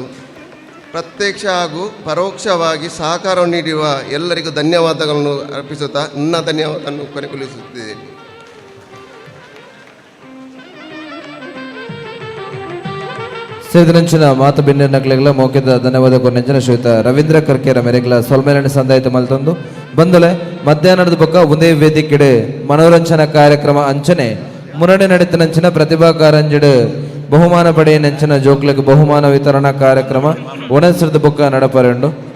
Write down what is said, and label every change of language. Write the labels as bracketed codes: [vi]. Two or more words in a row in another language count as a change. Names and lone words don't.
[kn] ಪ್ರತ್ಯಕ್ಷ ಹಾಗೂ ಪರೋಕ್ಷವಾಗಿ ಸಹಕಾರ ನೀಡಿರುವ ಎಲ್ಲರಿಗೂ ಧನ್ಯವಾದಗಳನ್ನು ಅರ್ಪಿಸುತ್ತಾ ನನ್ನ ಧನ್ಯವಾದವನ್ನು ಕೊನೆಗೊಳಿಸುತ್ತಿದ್ದೇನೆ. [tcy] ಸೇರಿದಂಚಿನ ಮಾತು ಬಿನ್ನಿನ ನಕಲೆಗಳ ಮೌಖ್ಯದ ಧನ್ಯವಾದ ಕೊನೆಂಚಿನ ಶ್ರೀಯುತ ರವೀಂದ್ರ ಕರ್ಕೇರ ಮೇರೆಗಳ ಸೊಲ್ಮೇಲನೆ ಸಂದಾಯಿತ ಮಲ್ತೊಂದು ಬಂದಲೆ ಮಧ್ಯಾಹ್ನದ ಬೊಕ್ಕ ಒಂದೇ ವೇದಿಕೆಡೆ ಮನೋರಂಜನಾ ಕಾರ್ಯಕ್ರಮ ಅಂಚನೆ ಮುನ್ನಡೆ ನಡೀತನಂಚಿನ ಪ್ರತಿಭಾ ಕಾರಂಜಿಡು ಬಹುಮಾನ ಪಡೆಯನೆಂಚಿನ ಜೋಕ್ಲೆಗ್ ಬಹುಮಾನ ವಿತರಣಾ ಕಾರ್ಯಕ್ರಮ ಒಣಸಿರದ ಬೊಕ್ಕ ನಡಪರೆಂಡು